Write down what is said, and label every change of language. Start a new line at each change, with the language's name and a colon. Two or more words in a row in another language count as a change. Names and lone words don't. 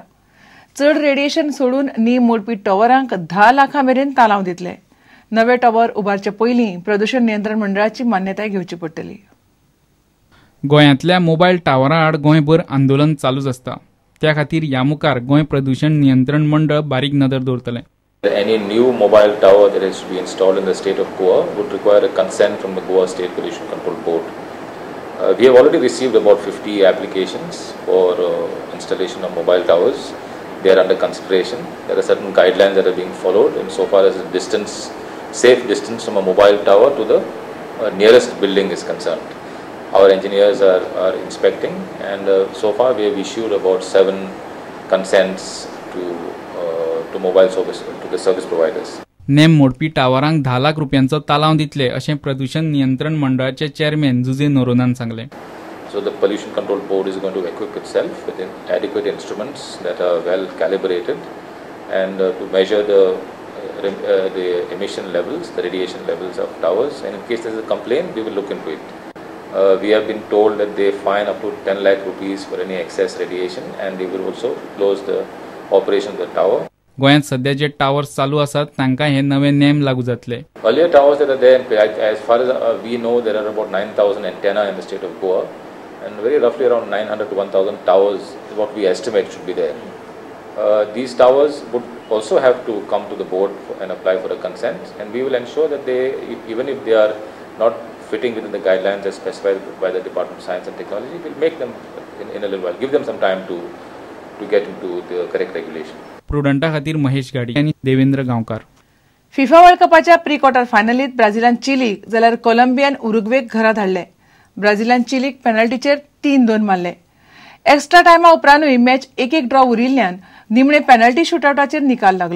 Konkani: चड रेडिएशन सोडून नेम मोडपी टॉवरांक 10 लाखां मेरेन तालाव दितले। नवे टॉवर उबारचे पयलीं प्रदूषण नियंत्रण मंडळाची मान्यताय घेवची पडटली। गोंयांतल्या मोबायल टावरां आड गोंयभर आंदोलन चालूच आसता। त्या खातीर ह्या मुखार गोंय प्रदूषण नियंत्रण मंडळ बारीक नदर दवरतले।
English: Any new mobile tower that is to be installed in the state of Goa would require a consent from the Goa State Pollution Control Board. We have already received about 50 applications for installation of mobile towers. They are under consideration. There are certain guidelines that are being followed insofar as the distance, safe distance from a mobile tower to the nearest building is concerned. Our engineers are inspecting, and so far we have issued about 7 consents to mobile service, to the service providers.
Konkani: नेम मोडपी टावरांक 10 लाख रुपयांचो तालाव दितले अशें प्रदूषण नियंत्रण मंडळाचे चेअरमॅन जुजे नोरोनान सांगले।
English: So the Pollution Control Board is going to equip itself with adequate instruments that are well calibrated, and to measure the emission levels, the radiation levels of towers, and in case there is a complaint, we will look into it. We have been told that they fine up to 10 lakh rupees for any excess radiation, and they will also close the operation of the tower.
Konkani: गोंयांत सध्या जे टावर्स चालू आसात तांकां हे नवे नेम लागू जातले।
English: Earlier towers that are there, as far as we know, there are about 9,000 antenna in the state of Goa, and very roughly around 900 to 1,000 towers is what we estimate should be there. These towers would also have to come to the board and apply for a consent, and we will ensure that they, even if they are not fitting within the guidelines as specified by the Department of Science and Technology, we'll make them in a little while, give them some time to get into the correct regulation.
Konkani: प्रुडंटा खातीर महेश गाडी आणि देवेंद्र गांवकार। फिफा वर्ल्ड कपाच्या प्री क्वार्टर फायनलीत ब्राझीलान चिलीक जाल्यार कोलंबियान उरुग्वेक घरा धाडले। ब्राझीलान चिलीक पेनल्टीचेर 3-2 मारले। एक्स्ट्रा टायमा उपरांतूय मॅच 1-1 ड्रॉ उरिल्ल्यान निमणे पेनल्टी शूटआउटाचेर निकाल लागलो।